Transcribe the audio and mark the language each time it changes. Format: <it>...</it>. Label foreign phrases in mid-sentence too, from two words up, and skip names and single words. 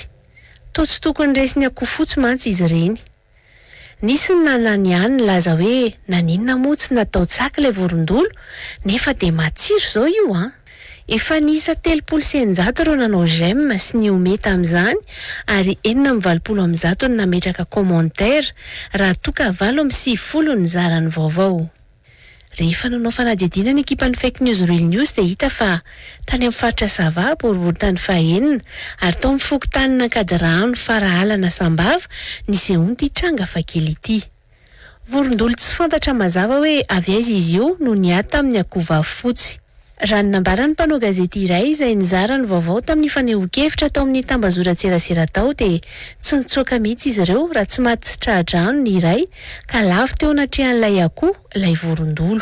<mg>Toa tsy tokony resy ny akoho fotsy mantsy izy ireny. Nisy ny nanany ihany nilaza hoe naninona moa tsy natao tsaka ilay vorondolo nefa dia matsiro izao io an. Efa nisa 3,900 ireo nanao j'aime sy ny ome tamin'izany ary 4,970 ny nametraka commentaire raha toka 8,90 ny zarany vaovao. Rehefa nanao fanadihadiana ny ekipan'ny</mg> <en>fake news real news</en> <mg>dia hita fa tany amin'ny faritra Sava boribory-tany fahaenina ary tao amin'ny fokontany Ankadirano Farahalana Sambava nisehoany ity tranga fakely ity. Vorondolo tsy fantatra mazava hoe avy aiza izy io no niady tamin'ny akoho vavy fotsy. Raha ny nambarany mpanao gazety iray izay nizara ny vaovao tamin'ny fanehoan-kevitra tao amin'ny tambazora-tserasera tao dia tsy nitsoaka mihitsy izy ireo raha tsy maty tsy tradrano ny iray ka lavo teo anatrehan'ilay akoho ilay vorondolo.</mg>